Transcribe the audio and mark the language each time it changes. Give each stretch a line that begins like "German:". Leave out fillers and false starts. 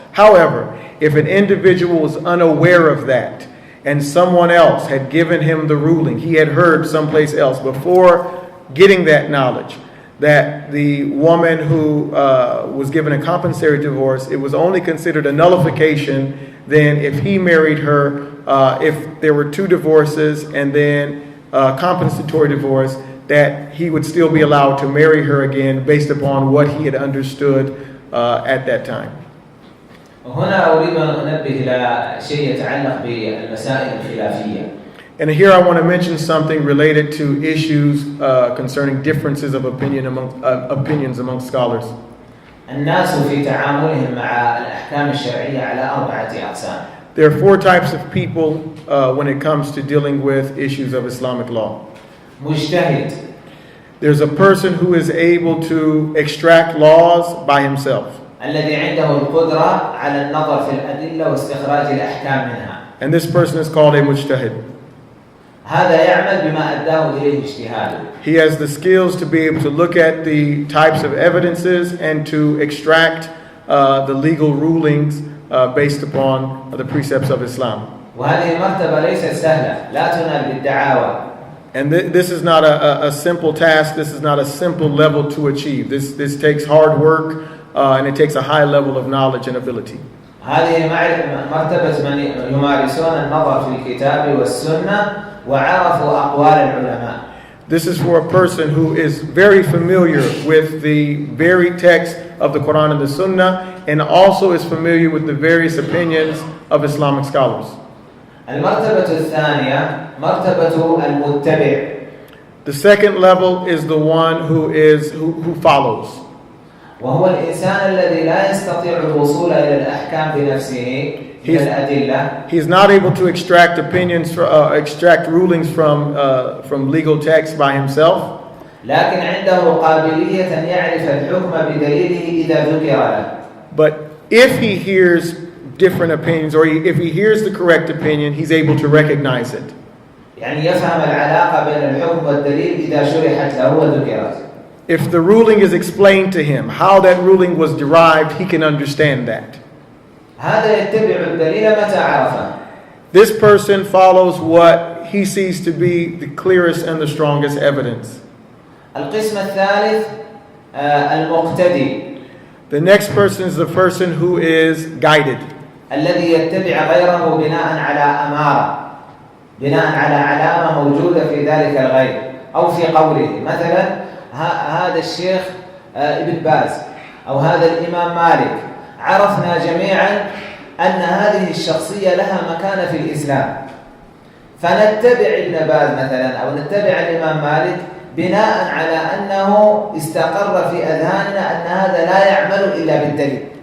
English: However, if an individual was unaware of that, and someone else had given him the ruling, he had heard someplace else before getting that knowledge, that the woman who was given a compensatory divorce, it was only considered a nullification then if he married her, if there were 2 divorces and then compensatory divorce, that he would still be allowed to marry her again based upon what he had understood at that time.
Arabic: هنا أريد أن أنبه إلى شيء يتعلق بالمسائل الخلافية.
English: And here I want to mention something related to issues concerning differences of opinions among scholars.
Arabic: الناس في تعاملهم مع الأحكام الشرعية على 4 أقسام.
English: There are 4 types of people when it comes to dealing with issues of Islamic law.
Arabic: مجتهد.
English: There's a person who is able to extract laws by himself.
Arabic: الذي عنده القدرة على النظر في الأدلة واستخراج الأحكام منها.
English: And this person is called a mujtahid.
Arabic: هذا يعمل بما أداه إليه اجتهاده.
English: He has the skills to be able to look at the types of evidences and to extract the legal rulings based upon the precepts of Islam.
Arabic: وهذه المرتبة ليست سهلة، لا تنال بالدعاوى.
English: And this is not a simple task. This is not a simple level to achieve. This takes hard work and it takes a high level of knowledge and ability.
Arabic: هذه مرتبة من يمارسون النظر في الكتاب والسنة وعرفوا أقوال العلماء.
English: This is for a person who is very familiar with the very text of the Quran and the Sunnah, and also is familiar with the various opinions of Islamic scholars.
Arabic: المرتبة الثانية مرتبة المتبع.
English: The second level is the one who follows.
Arabic: وهو الإنسان الذي لا يستطيع الوصول إلى الأحكام بنفسه من الأدلة.
English: He's not able to extract opinions, extract rulings from legal text by himself.
Arabic: لكن عنده قابلية أن يعرف الحكم بدليله إذا ذكر له.
English: But if he hears different opinions, or if he hears the correct opinion, he's able to recognize it.
Arabic: يعني يفهم العلاقة بين الحكم والدليل إذا شرحت له وذكرت.
English: If the ruling is explained to him, how that ruling was derived, he can understand that.
Arabic: هذا يتبع الدليل متى عرفه.
English: This person follows what he sees to be the clearest and the strongest evidence.
Arabic: القسم الثالث المقتدي.
English: The next person is the person who is guided.
Arabic: الذي يتبع غيره بناء على أمارة، بناء على علامة موجودة في ذلك الغير أو في قوله. مثلا هذا الشيخ ابن باز أو هذا الإمام مالك، عرفنا جميعا أن هذه الشخصية لها مكانة في الإسلام، فنتبع ابن باز مثلا أو نتبع الإمام مالك بناء على أنه استقر في أذهاننا أن هذا لا يعمل إلا بالدليل.